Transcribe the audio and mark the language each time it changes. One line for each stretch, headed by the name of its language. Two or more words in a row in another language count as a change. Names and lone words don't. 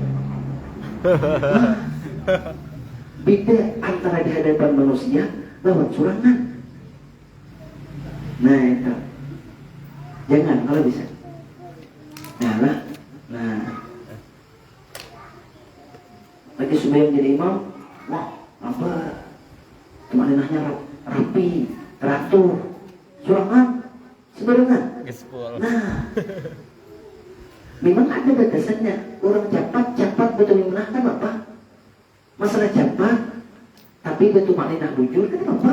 Banjar: Beda antara di hadapan manusia lawan surangan. Nah, itu. Jangan kalau bisa. Nah, lagi sembahyang jadi imam, wah, apa? Tumakninahnya rapi, teratur. Surangan sembarangan. Nah, memang ada batasannya. Orang cepat betul mengenahkan apa? Masalah cepat, tapi betul maknanya bujur kan apa?